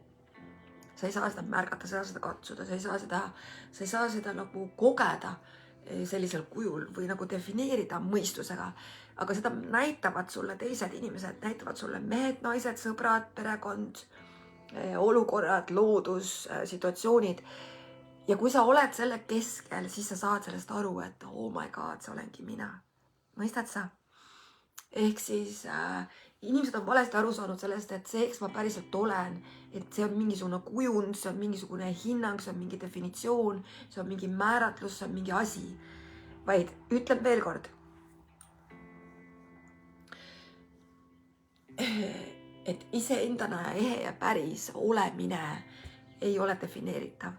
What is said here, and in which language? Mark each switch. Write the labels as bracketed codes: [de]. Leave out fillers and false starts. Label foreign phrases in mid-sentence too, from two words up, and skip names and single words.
[et] Sa ei saa seda märgata, sa ei saa seda katsuda, sa ei saa seda nagu kogeda sellisel kujul või nagu defineerida mõistusega. Aga seda näitavad sulle teised inimesed, näitavad sulle mehed, naised, sõbrad, perekond, olukorrad, loodus, situatsioonid. Ja kui sa oled selle keskel, siis sa saad sellest aru, et [en] oh my god, [et] see olengi mina. Mõistad sa? Ehk siis inimesed on valesti aru saanud sellest, et see, eks ma päriselt olen, et see on mingisugune kujund, see on mingisugune hinnang, see on mingi definitsioon, see on mingi määratlus, see on mingi asi. Vaid ütlen veel kord, et iseendana ehe ja päris olemine ei ole defineeritav.